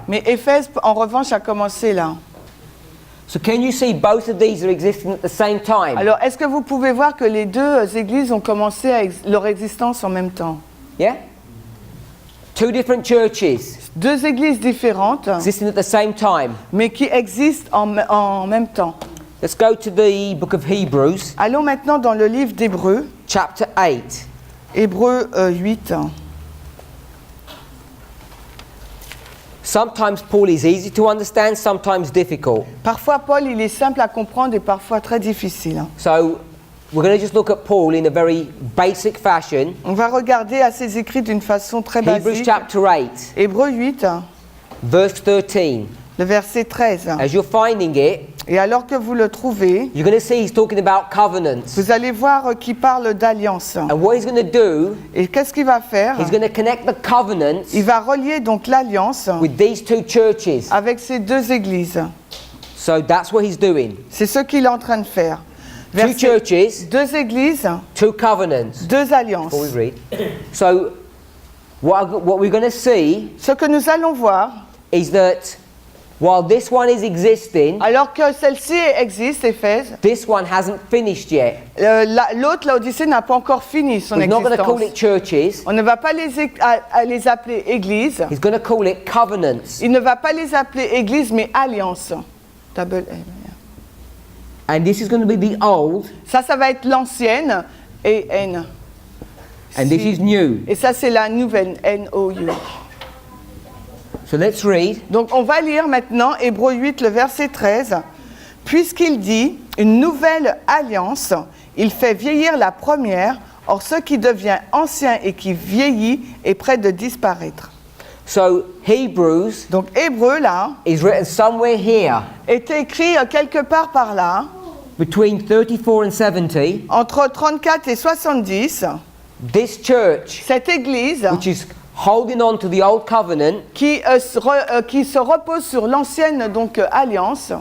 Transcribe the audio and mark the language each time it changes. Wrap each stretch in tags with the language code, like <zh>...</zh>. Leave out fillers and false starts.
<fr>Mais Éphèse, en revanche, a commencé là.</fr> <en>So can you see both of these are existing at the same time?</en> <fr>Alors, est-ce que vous pouvez voir que les deux églises ont commencé leur existence en même temps?</fr> <en>Yeah? Two different churches</en> <fr>Deux églises différentes,</fr> <en>existing at the same time.</en> <fr>mais qui existent en même temps.</fr> <en>Let's go to the book of Hebrews,</en> <fr>Allons maintenant dans le livre d'Hébreux,</fr> <en>chapter 8.</en> <fr>Hébreux 8.</fr> <en>Sometimes Paul is easy to understand, sometimes difficult.</en> <fr>Parfois, Paul, il est simple à comprendre et parfois très difficile.</fr> <en>So we're going to just look at Paul in a very basic fashion.</en> <fr>On va regarder à ses écrits d'une façon très</fr> <en>Hebrews</en> <fr>basique.</fr> <en>chapter 8,</en> <fr>Hébreux 8,</fr> <en>verse 13.</en> <fr>le verset 13.</fr> <en>As you're finding it,</en> <fr>Et alors que vous le trouvez,</fr> <en>you're going to see he's talking about covenants.</en> <fr>vous allez voir qu'il parle d'alliance.</fr> <en>And what he's going to do,</en> <fr>Et qu'est-ce qu'il va faire?</fr> <en>he's going to connect the covenants</en> <fr>Il va relier donc l'alliance</fr> <en>with these two churches.</en> <fr>avec ces deux églises.</fr> <en>So that's what he's doing.</en> <fr>C'est ce qu'il est en train de faire.</fr> <en>Two churches,</en> <fr>Deux églises,</fr> <en>two covenants.</en> <fr>deux alliances.</fr> <en>Before we read. So what we're going to see</en> <fr>Ce que nous allons voir,</fr> <en>is that while this one is existing,</en> <fr>alors que celle-ci existe, Éphèse,</fr> <en>this one hasn't finished yet.</en> <fr>l'autre, Laodicée, n'a pas encore fini son</fr> <en>He's not going to call</en> <fr>existence.</fr> <en>it churches.</en> <fr>On ne va pas les appeler églises.</fr> <en>He's going to call it covenants.</en> <fr>Il ne va pas les appeler églises, mais alliances.</fr> <en>Double L. And this is going to be the old,</en> <fr>Ça va être l'ancienne et N.</fr> <en>and this is new.</en> <fr>Et ça, c'est la nouvelle, N-O-U.</fr> <en>So let's read.</en> <fr>Donc, on va lire maintenant Hébreux 8, le verset 13. Puisqu'il dit, une nouvelle alliance, il fait vieillir la première, or ce qui devient ancien et qui vieillit est près de disparaître.</fr> <en>So Hebrews</en> <fr>Donc, Hébreux, là,</fr> <en>is written somewhere here</en> <fr>est écrit quelque part par là,</fr> <en>between 34 and 70.</en> <fr>entre 34 et 70.</fr> <en>This church,</en> <fr>Cette église,</fr> <en>which is holding on to the old covenant,</en> <fr>qui se repose sur l'ancienne donc alliance,</fr>